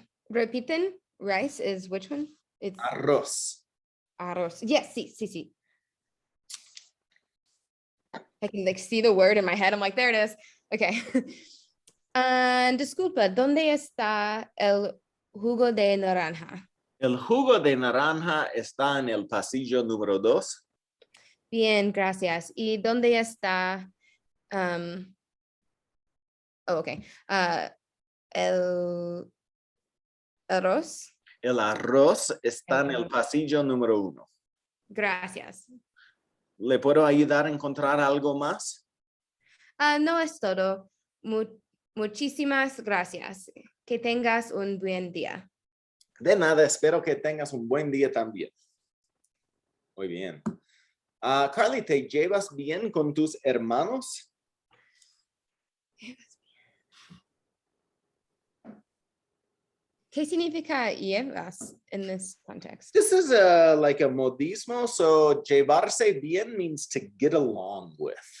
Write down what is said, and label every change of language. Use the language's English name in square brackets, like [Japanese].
[English] Repiten, rice is which one? It's [Spanish] arroz. Arroz. [English] Yes, [Spanish] sí. [English] I can like see the word in my head. I'm like, there it is. Okay. [Spanish] Disculpa, ¿dónde está el jugo de naranja? El jugo de naranja está en el pasillo número 2. Bien, gracias. ¿Y dónde está? Okay. El arroz. El arroz está en el pasillo número 1. Gracias. ¿Le puedo ayudar a encontrar algo más? No es todo. Muchísimas gracias. Que tengas un buen día. De nada, espero que tengas un buen día también. Muy bien. Carly, ¿te llevas bien con tus hermanos? ¿Qué significa llevas [English] in this context? This is like a modismo, so llevarse bien means to get along with.